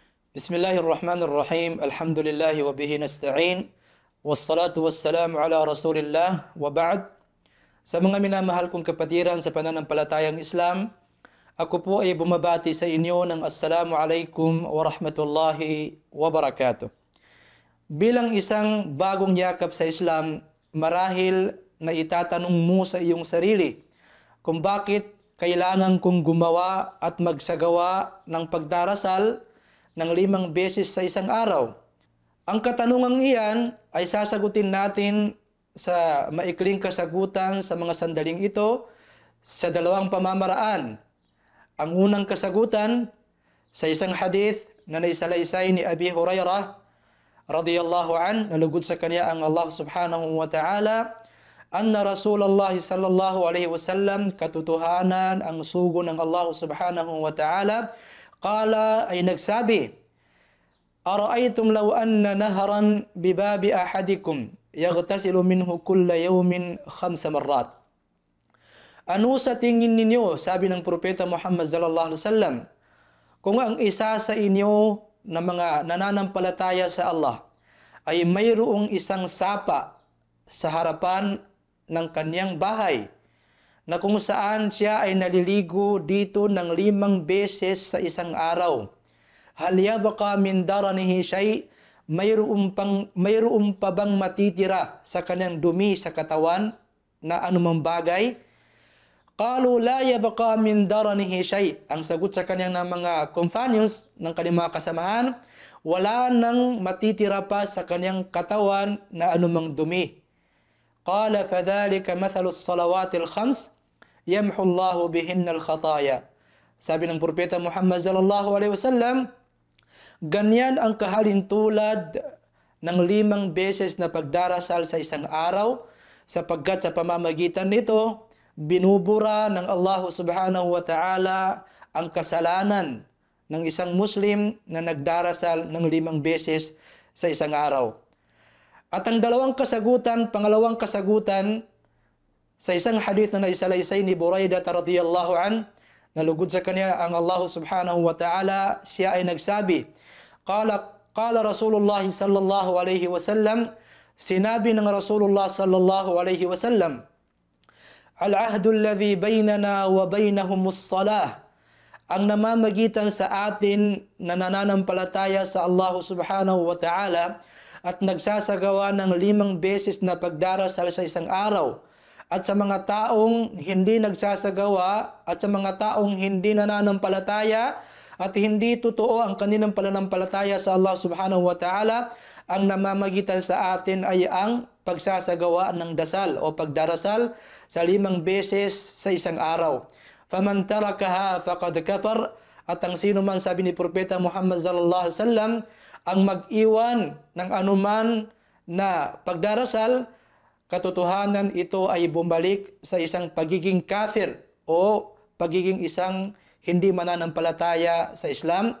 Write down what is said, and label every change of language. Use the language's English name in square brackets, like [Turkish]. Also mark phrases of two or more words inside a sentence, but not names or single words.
[Arabic] بسم الله الرحمن الرحيم. الحمد لله وبه نستعين. والصلاة والسلام على رسول الله وبعد. [Filipino] Sa mga minamahal kong kapatiran sa pananampalatayang Islam, ako po ay bumabati sa inyo ng [Arabic] السلام عليكم ورحمة الله وبركاته. [Filipino] Bilang isang bagong yakap sa Islam, marahil na itatanong mo sa iyong sarili kung bakit kailangan kong gumawa at magsagawa ng pagdarasal ng 5 beses sa isang araw. Ang katanungang iyan ay sasagutin natin sa maikling kasagutan sa mga sandaling ito sa 2 pamamaraan. Ang unang kasagutan sa isang hadith na naisalaysay ni Abi Hurairah [Arabic] رضي الله عن, [Filipino] nalugod sa kanya ang [Arabic] الله سبحانه وتعالى، أن رسول الله صلى الله عليه وسلم, [Filipino] katotohanan ang sugo ng [Arabic] الله سبحانه وتعالى, [Filipino] qala ay nagsabi, [Arabic] أرأيتم لو أن نهرا بباب أحدكم يغتسل منه كل يوم 5 مرات. [Filipino] Ano sa tingin ninyo, sabi ng propeta Muhammad [Arabic] صلى الله عليه وسلم, [Filipino] kung ang isa sa inyo na mga nananampalataya sa Allah ay mayroong isang sapa sa harapan ng kanyang bahay na kung saan siya ay naliligo dito ng 5 beses sa isang araw. [Arabic] هل يبقى من درنه شيء, [Filipino] mayroon pa bang matitira sa kanyang dumi sa katawan na anumang bagay? [Arabic] قالوا لا يبقى من درنه شيء. [Filipino] Ang sagot sa kanyang mga companions ng kanyang mga kasamahan, wala nang matitira pa sa kanyang katawan na anumang dumi. [Arabic] قال فذلك مثل الصلوات 5 يمحو الله بهن الخطايا. [Filipino] Sabi ng propeta Muhammad [Arabic] صلى الله عليه وسلم, [Filipino] ganyan ang kahalintulad ng 5 beses na pagdarasal sa isang araw, sapagkat sa pamamagitan nito binubura ng [Arabic] الله سبحانه وتعالى [Filipino] ang kasalanan ng isang Muslim na nagdarasal ng 5 beses sa isang araw. At ang pangalawang kasagutan sa isang hadith na naisalaysay ni Buraidah [Arabic] رضي الله عن, [Filipino] nalugod sa kanya ang [Arabic] الله سبحانه وتعالى, [Filipino] siya ay nagsabi, [Arabic] قال رسول الله صلى الله عليه وسلم, [Filipino] sinabi ng [Arabic] رسول الله صلى الله عليه وسلم, العهد الذي بيننا وبينهم الصلاة, [Filipino] ang namamagitan sa atin na nananampalataya sa [Arabic] الله سبحانه و [Filipino] ta'ala at nagsasagawa ng 5 beses na pagdarasal sa isang araw, at sa mga taong hindi nagsasagawa at sa mga taong hindi nananampalataya at hindi totoo ang kanilang pananampalataya sa [Arabic] الله سبحانه وتعالى, [Filipino] ang namamagitan sa atin ay ang pagsasagawa ng dasal o pagdarasal sa 5 beses sa isang araw. [Arabic] فمن تركها فقد كفر, [Filipino] at ang sino man, sabi ni propeta Muhammad [Arabic] صلى الله عليه وسلم, [Filipino] ang mag-iwan ng anuman na pagdarasal, katotohanan ito ay bumalik sa isang pagiging kafir o pagiging isang hindi mananampalataya sa Islam.